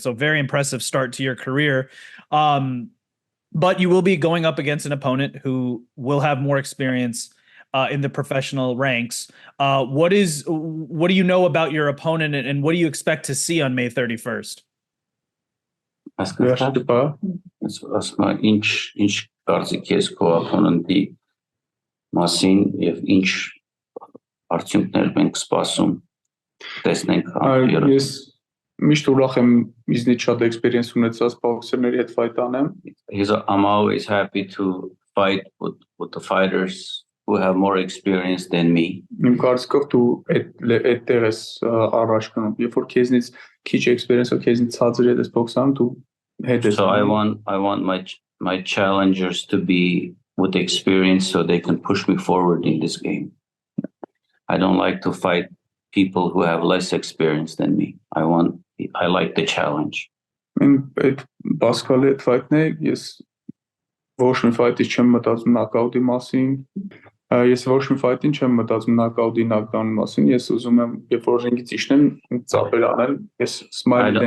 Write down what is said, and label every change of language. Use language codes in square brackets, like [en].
[en] So very impressive start to your career. But you will be going up against an opponent who will have more experience in the professional ranks. What do you know about your opponent, and what do you expect to see on May 31st? [hy] Վերջը բա ասում եմ ինչ կարծիք ես քո opponent-ի մասին եւ ինչ արդյունքներ մենք սպասում տեսնենք ամբողջ ես միշտ ուրախ եմ իզնից շատ experience ունեցած բոքսերների հետ fight անեմ [en] I'm always happy to fight with the fighters who have more experience than me. [hy] Իմ կարծիքով դու այդտեղ ես առաջ գնում երբ որ քեզնից քիչ experience-ով քեզնից ցածր ես բոքսանում դու հետ ես [en] So I want my challengers to be with experience so they can push me forward in this game. I don't like to fight people who have less experience than me. I like the challenge. [hy] Այդ բասկալի այդ fight-ն է ես ոչ մի fight-ից չեմ մտածում knockout-ի մասին ես ոչ մի fight-ին չեմ մտածում knockout-ի knockdown-ի մասին ես ուզում եմ երբ որ ռինգից իջնեմ ծափեր անել ես smile